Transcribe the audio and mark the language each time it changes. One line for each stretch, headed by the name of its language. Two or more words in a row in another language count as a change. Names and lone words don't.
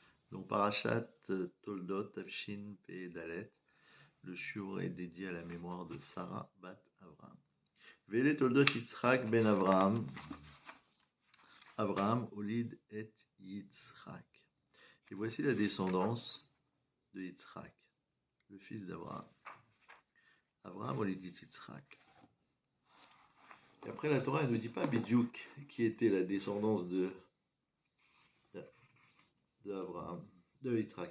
French: Donc,
Hebrew: פרשת תולדות תשפ"ד,
French: le shiur est dédié à la mémoire de Sarah Bat Avraham.
Hebrew: ואלה תולדות יצחק בן אברהם אברהם הוליד את יצחק.
French: Et voici la descendance de Yitzhak, le fils d'Avraham.
Hebrew: אברהם הוליד את יצחק.
French: Et après, la Torah ne nous dit pas Bidiouk qui était la descendance de Avraham, de Yitzhak.